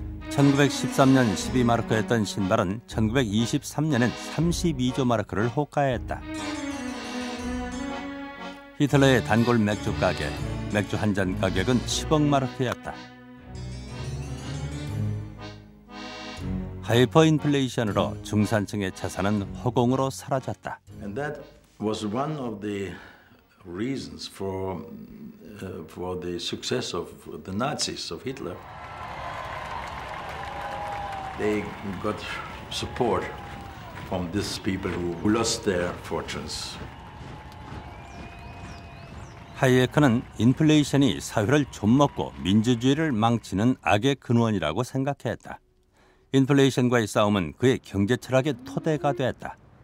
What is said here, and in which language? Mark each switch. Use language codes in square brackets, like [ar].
[ko] 1913년 12마르크였던 신발은 1923년엔 32조 마르크를 호가했다. 히틀러의 단골 맥주 가게, 맥주 한 잔 가격은 10억 마르크였다. 하이퍼 인플레이션으로 중산층의 재산은 허공으로 사라졌다. [en] And that was one of the reasons for the success of the Nazis, of Hitler. They got support from these people who lost their fortunes. [ko] 하이에크는 인플레이션이 사회를 좀먹고 민주주의를 망치는 악의 근원이라고 생각했다. 인플레이션과의 싸움은 그의 경제 철학의 토대가 됐다.